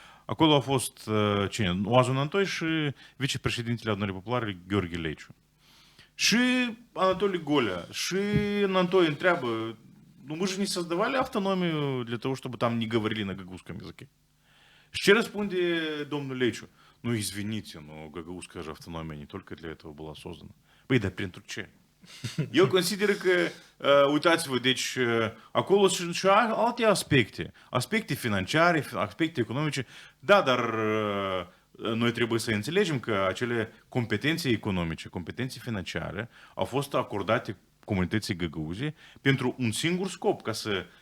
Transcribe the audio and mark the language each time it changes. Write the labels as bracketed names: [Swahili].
[Romanian] Acolo a fost cine? Oazun Antoi și vicepreședintele Adunării Populare Gheorghe Leciu. Și Anatoliu Golea, și Antoi întreabă, [Russian] ну мы же не создавали автономию для того, чтобы там не говорили на гагаузском языке. [Romanian] Și ce răspunde domnul Leciu? [Russian] Ну извините, но гагаузская же автономия не только для этого была создана. [Romanian] Păi, dar pentru ce? Eu consider că, uitați-vă, deci acolo sunt și alte aspecte financiare, aspecte economice, da, dar noi trebuie să înțelegem că acele competențe economice, competențe financiare au fost acordate comunității găgăuze pentru un singur scop, ca să